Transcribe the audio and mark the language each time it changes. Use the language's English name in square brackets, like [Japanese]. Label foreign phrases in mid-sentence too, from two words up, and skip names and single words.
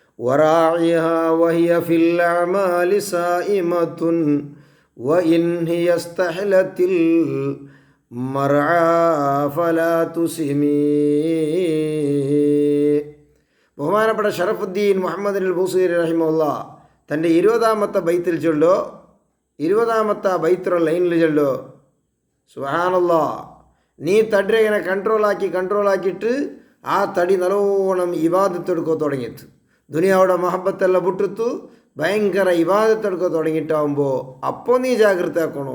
[Arabic] وراعيها وهي في الأعمال سائمة وإن هي استحلت المرعى فلا تسمي. [Malayalam] ബഹുമാനപ്പെട്ട ഷറഫുദ്ദീൻ മുഹമ്മദ് അൽ ബൂസീരി റഹിമഹുല്ല തൻ്റെ 20ാമത്തെ ബൈത്തിൽ ചൊല്ലോ, 20ാമത്തെ ബൈത്തുള്ള ലൈനിൽ ചൊല്ലോ, സുബ്ഹാനല്ലാഹ്, നീ തടി ഇങ്ങനെ കൺട്രോളാക്കിയിട്ട് ആ തടി നല്ലോണം ഇബാദത്തെടുക്കോ തുടങ്ങിയിട്ട് ദുനിയാവുടെ മഹബത്തെല്ലാം വിട്ടിത്തു ഭയങ്കര ഇബാദത്തെടുക്കോ തുടങ്ങിയിട്ടാവുമ്പോൾ അപ്പോൾ നീ ജാഗ്രത ആക്കണോ.